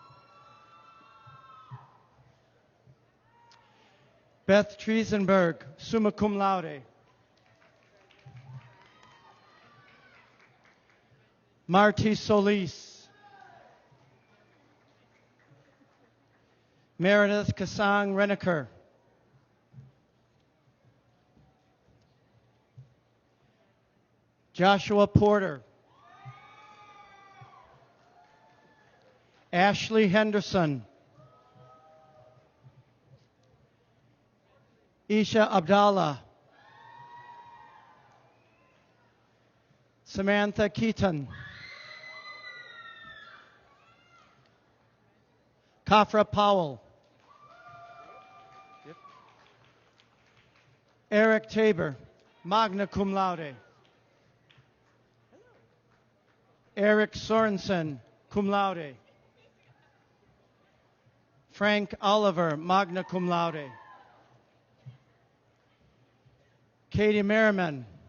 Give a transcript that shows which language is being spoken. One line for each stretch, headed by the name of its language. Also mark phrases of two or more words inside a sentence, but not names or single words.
English: Beth Triesenberg,
Latin: summa cum laude.
English: Marty Solis. Meredith Kasang Reneker. Joshua Porter. Ashley Henderson. Isha Abdallah. Samantha Keaton. Kafra Powell. Eric Tabor,
Latin: magna cum laude.
English: Eric Sorensen,
Latin: cum laude.
English: Frank Oliver,
Latin: magna cum laude.
English: Katie Merriman.